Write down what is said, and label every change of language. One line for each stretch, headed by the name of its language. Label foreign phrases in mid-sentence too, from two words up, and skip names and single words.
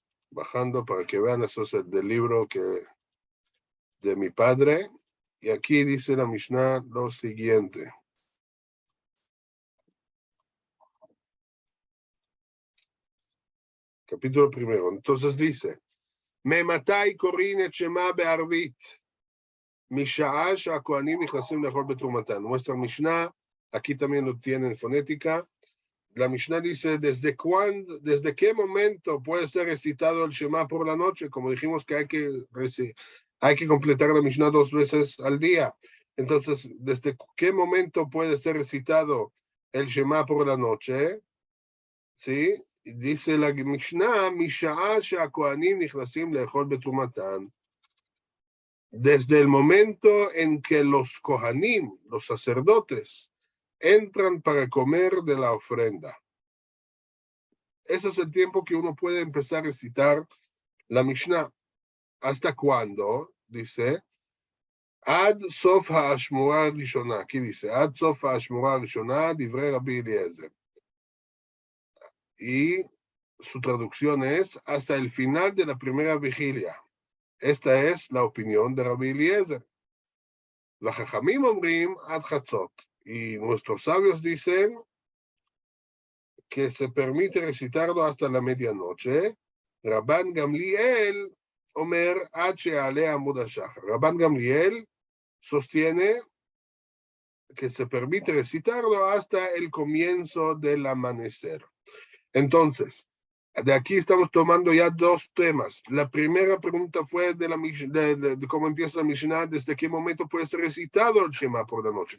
Spanish: bajando para que vean, eso es del libro de mi padre. Y aquí dice la Mishnah lo siguiente. Capítulo primero. Entonces dice,
Hebrew: מאימתי קורין את שמע בערבית משעה שהכהנים נכנסים לאכול בתרומתן.
Spanish: Nuestra Mishnah, aquí también lo tienen en fonética. La Mishnah dice, ¿desde qué momento puede ser recitado el Shema por la noche? Como dijimos que hay que completar la Mishnah 2 veces al día. Entonces, ¿desde qué momento puede ser recitado el Shema por la noche? ¿Sí? Dice la Mishnah,
Hebrew: משעה שהכהנים נכנסים לאכול בתרומתן.
Spanish: Desde el momento en que los kohanim, los sacerdotes, entran para comer de la ofrenda. Ese es el tiempo que uno puede empezar a recitar la Mishnah. ¿Hasta cuándo? Dice,
Hebrew: עד סוף האשמורה הראשונה.
Spanish: Aquí dice,
Hebrew: עד סוף האשמורה הראשונה דברי רבי אליעזר.
Spanish: Y su traducción es, hasta el final de la primera vigilia. Esta es la opinión de Rabbi Eliezer.
Hebrew: וחכמים אומרים עד חצות.
Spanish: Y nuestros sabios dicen que se permite recitarlo hasta la medianoche.
Hebrew: רבן גמליאל אומר עד שיעלה עמוד השחר.
Spanish: Rabban Gamliel sostiene que se permite recitarlo hasta el comienzo del amanecer. Entonces, de aquí estamos tomando ya dos temas. La primera pregunta fue de cómo empieza la Mishnah, desde qué momento puede ser recitado el Shema por la noche.